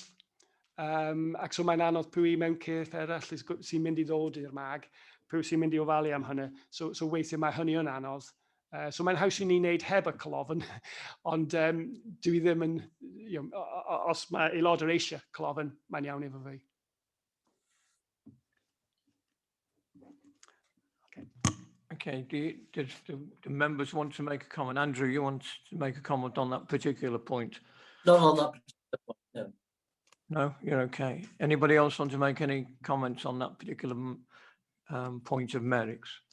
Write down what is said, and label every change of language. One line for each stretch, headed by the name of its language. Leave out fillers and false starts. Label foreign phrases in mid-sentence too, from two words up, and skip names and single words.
Welsh: Ac so mae'n anodd pwy mewn cyrff eraill sy'n mynd i ddod i'r mag, pwy sy'n mynd i ofalu am hynny. So weithiau mae hynny yn anodd. So mae'n haws i ni wneud heb y clofn, ond dwi ddim yn, os mae aelodau eisiau clofn, mae'n iawn efo fi.
English: Okay, does the members want to make a comment? Andrew, you want to make a comment on that particular point? Not on that particular point, no. No, you're okay. Anybody else want to make any comments on that particular point of Merrick's?